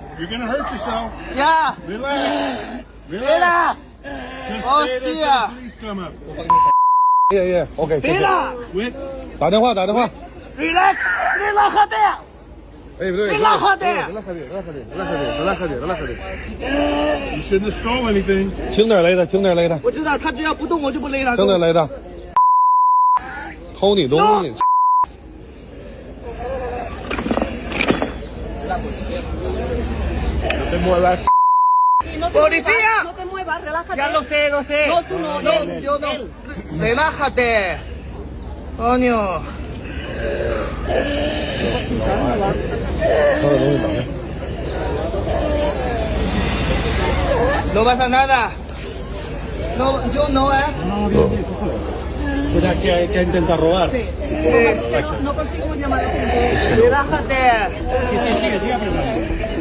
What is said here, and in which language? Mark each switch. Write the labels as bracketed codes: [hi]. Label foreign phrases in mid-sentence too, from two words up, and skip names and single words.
[en] You're gonna hurt yourself. [es] Ya. [en] Relax. [es] Mira. [en] Relax. Just stay there till [es] Hostia. [en] the police come up. [zh] OK，谢谢。 [es] Mira. [en] Quit. [zh] 打电话，打电话。 [es] Relax. Relájate. [zh] 哎，不对， [es] Relájate. relájate。 [en] You shouldn't have stole anything. [zh] 轻点勒他，轻点勒他，我知道他只要不动我就不勒他。轻点勒他。偷你东西。 [es] No te muevas. No te ¡Policía! muevas, no te muevas, relájate. Ya lo sé, lo sé. No, tú no, él, yo no. él. Relájate. Coño. [zh] 偷的东西等着。 [es] No pasa nada. No, yo no, ¿eh? O sea, que intenta robar. Sí. Es que no consigo llamar a la gente. Relájate. Sí, sigue apretando.